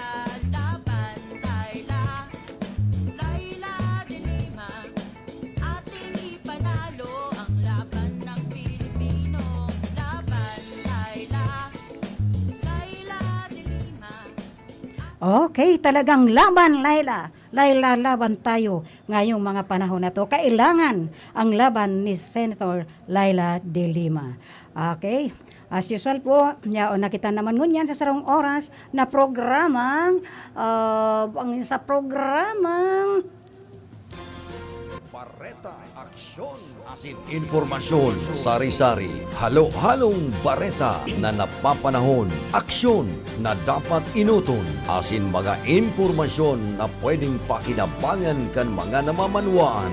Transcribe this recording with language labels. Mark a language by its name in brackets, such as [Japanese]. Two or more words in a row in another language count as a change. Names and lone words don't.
[Filipino] Laban, Laila, Laila de Lima, ating ipanalo ang laban ng Pilipino. Laban, Laila, Laila de Lima. Okay, talagang laban, Laila. Laila, laban tayo ngayong mga panahon na to. Kailangan ang laban ni Senator Laila de Lima. [Bikol] Okay, [English] as usual [Bikol] po, nakita naman ngunyan sa sarong oras na programang, sa programang Bareta Aksyon, asin informasyon, sari-sari, halo-halong bareta na napapanahon, aksyon na dapat inuton, asin mga informasyon na pwedeng pakinabangan kan mga namamanwaan.